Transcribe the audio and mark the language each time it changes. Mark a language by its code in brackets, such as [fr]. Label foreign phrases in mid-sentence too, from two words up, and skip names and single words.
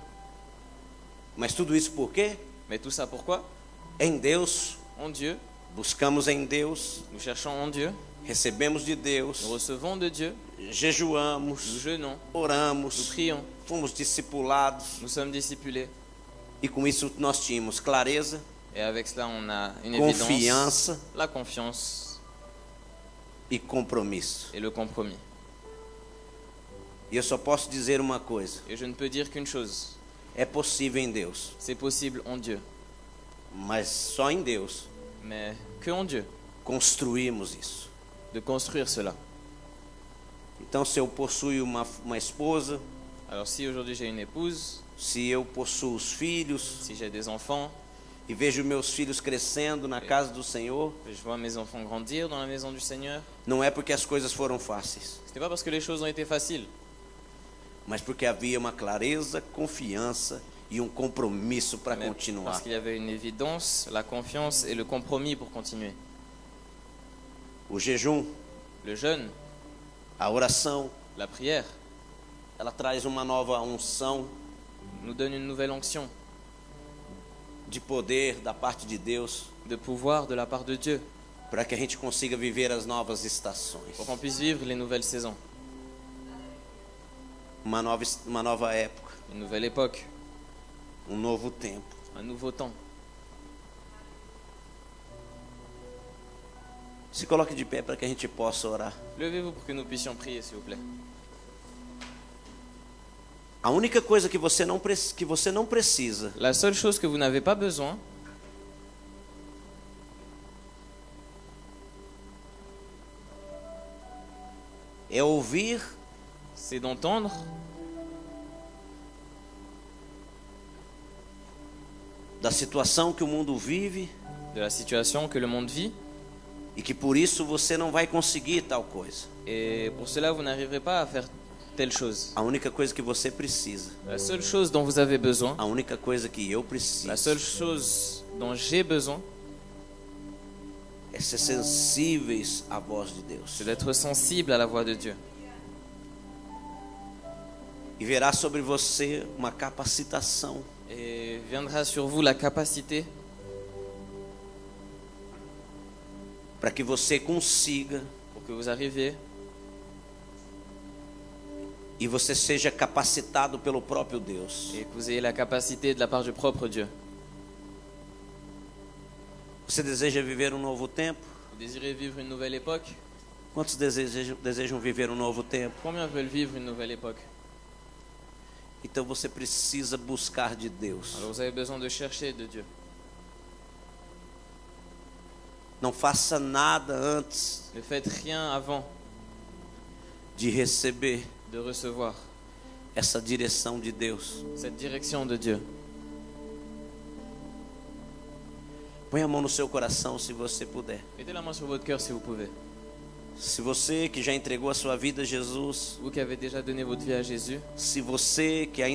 [pt] Mas tudo isso por quê? [fr] Mais tout ça pourquoi? [pt] Em Deus, [fr] En Dieu, [pt] buscamos em Deus, [fr] nous cherchons en Dieu, [pt] recebemos de [fr] nous [pt] Deus, [fr] recevons de Dieu, nous [pt] jejuamos, [fr] jeûnons, nous [pt] oramos, [fr] prions, [pt] fomos discipulados. [fr] nous sommes discipulés. [pt] E com isso nós tínhamos clareza, [fr] Et avec cela, on a une [pt] confiança [fr] évidence, la confiance [pt] e compromisso. [fr] et le compromis. [pt] E eu só posso dizer uma coisa: [fr] Et je ne peux dire qu'une chose, [pt] é possível em Deus, [fr] c'est possible en Dieu, [pt] mas só em Deus [fr] mais que en Dieu, [pt] construímos isso. [fr] de construire cela. [pt] Então, se eu possuo uma esposa, [fr] Alors si aujourd'hui j'ai une épouse, [pt] se eu possuo os filhos [fr] si j'ai des enfants, [pt] e vejo meus filhos crescendo na casa do Senhor, [fr] je vois mes enfants grandir dans la maison du Seigneur, [pt] não é porque as coisas foram fáceis, [fr] ce n'est pas parce que les choses ont été faciles, [pt] mas porque havia uma clareza, confiança e um compromisso para [fr] mais [pt] continuar. [fr] parce qu'il y avait une évidence, la confiance et le compromis pour continuer. [pt] O jejum, [fr] Le jeûne, [pt] a oração, [fr] la prière, [pt] ela traz uma nova unção [fr] nous donne une nouvelle onction [pt] de poder da parte de Deus, [fr] de pouvoir de la part de Dieu [pt] para que a gente consiga viver as novas estações, [fr] pour qu'on puisse vivre les nouvelles saisons, [pt] uma nova época, [fr] une nouvelle époque, [pt] novo tempo. [fr] un nouveau temps. [pt] Se coloque de pé para que a gente possa orar. [fr] Levez-vous pour que nous puissions prier, s'il vous plaît. [pt] A única coisa que você não precisa [fr] La seule chose que vous n'avez pas besoin, [pt] é ouvir [fr] c'est d'entendre [pt] da situação que o mundo vive [fr] de la situation que le monde vit, [pt] e que por isso você não vai conseguir tal coisa. [fr] et pour cela vous n'arriverez pas à faire telle chose. [pt] A única coisa que você precisa, [fr] La seule chose dont vous avez besoin, [pt] a única coisa que eu [fr] la [pt] preciso, [fr] seule chose dont j'ai besoin, [pt] é ser sensíveis à voz de Deus. [fr] c'est d'être sensible à la voix de Dieu. [pt] E verá sobre você uma capacitação [fr] Et viendra sur vous la capacité [pt] para que você consiga [fr] pour que vous arriviez [pt] e você seja capacitado pelo próprio Deus. [fr] et que vous ayez la capacité de la part du propre Dieu. [pt] Você deseja viver um novo tempo? [fr] Vous désirez vivre une nouvelle époque? [pt] Quantos desejam viver um novo tempo? [fr] Combien veulent vivre une nouvelle époque? [pt] Então você precisa buscar de Deus. [fr] Alors vous avez besoin de chercher de Dieu. [pt] Não faça nada antes [fr] Ne faites rien avant [pt] de receber [fr] de recevoir [pt] essa direção de Deus. [fr] cette direction de Dieu. [pt] Põe a mão no seu coração se você puder. [fr] Mettez la main sur votre cœur si vous pouvez. [pt] Se você que já entregou a sua vida a Jesus, [fr] Vous qui avez déjà donné votre vie à Jésus, [pt] se você que ainda